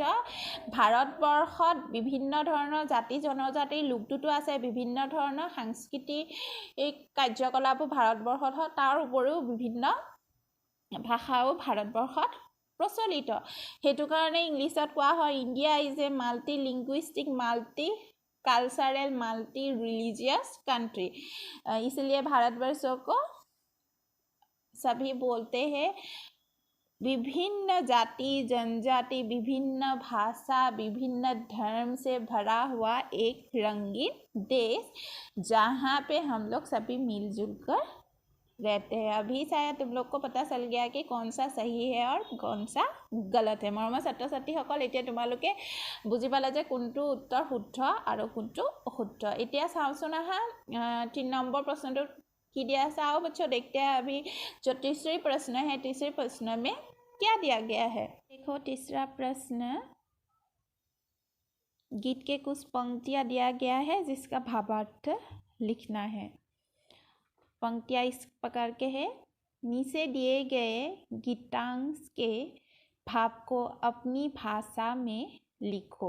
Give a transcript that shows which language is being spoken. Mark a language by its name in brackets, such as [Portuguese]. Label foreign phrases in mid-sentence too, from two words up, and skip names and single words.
[Assamese] ভাৰতবৰ্ষত বিভিন্ন ধৰণৰ জাতি জনজাতিৰ লোকটোতো আছে, বিভিন্ন ধৰণৰ সাংস্কৃতিক কাৰ্যকলাপো ভাৰতবৰ্ষত হয়, তাৰ উপৰিও বিভিন্ন ভাষাও ভাৰতবৰ্ষত প্ৰচলিত। সেইটো কাৰণে ইংলিছত কোৱা হয় [English] India is a multi linguistic, multi cultural, multi religious country. [Hindi] इसलिए भारतवर्ष को सभी बोलते हैं विभिन्न जाति जनजाति, विभिन्न भाषा, विभिन्न धर्म से भरा हुआ एक रंगीन देश, जहाँ पे हम लोग सभी मिलजुल कर रहते हैं। अभी शायद तुम लोग को पता चल गया कि कौन सा सही है और कौन सा गलत है। [Assamese] मरমৰ ছাত্ৰ ছাত্ৰীসকল, এতিয়া তোমালোকে বুজি পালা যে কোনটো উত্তৰ শুদ্ধ আৰু কোনটো অশুদ্ধ। এতিয়া চাওঁচোন আহা 3 নম্বৰ প্ৰশ্ন কি দিয়া। [Hindi] आओ बच्चों देखते हैं अभी जो तीसरी प्रश्न है, तीसरे प्रश्न में क्या दिया गया है। देखो तीसरा प्रश्न, गीत के कुछ पंक्तियाँ दिया गया है जिसका भावार्थ लिखना है। पंक्तियाँ इस प्रकार के हैं। नीचे दिए गए गीतांश के भाव को अपनी भाषा में लिखो।